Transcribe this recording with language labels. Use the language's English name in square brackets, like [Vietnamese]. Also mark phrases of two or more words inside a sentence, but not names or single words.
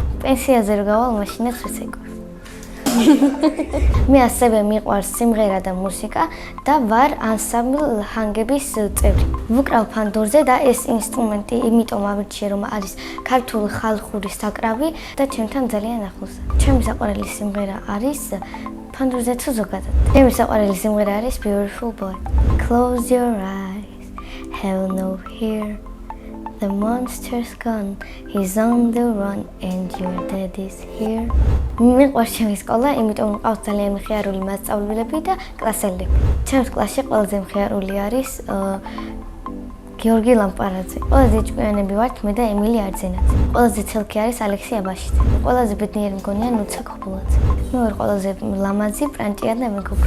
[Georgian] პენსიაზე რო გავალ, მაშინაც ვიცეკვე. მე ასევე მიყვარს სიმღერა და მუსიკა და ვარ ანსამბლ ჰანგების წევრი. ვუკრავ ფანდურზე და ეს ინსტრუმენტი იმიტომ ავირჩიე, რომ არის ქართული ხალხური საკრავი და ჩემთან ძალიან ახლოს. ჩემი საყვარელი სიმღერა არის ფანდურზე თუ ზოგადად. ჩემი საყვარელი სიმღერა არის Beautiful Boy. [English] Close your eyes, have no fear. The monster's gone, he's on the run and your dad is here. [Georgian] მიყვარს ჩემი სკოლა, იმიტომ მყავს ძალიან მხიარული მასწავლებლები და კლასელები. ჩემს კლასში ყველაზე მხიარული არის გიორგი ლამპარაძე. ყველაზე ჭკვიანები ვართ მე და ემილი არძენაძე. ყველაზე ცელქი არის ალექსი აბაშიძე. ყველაზე ბედნიერი მგონია ნუცა ქობულაძე. მე ვარ ყველაზე ლამაზი პრანჭია და მეგობრი.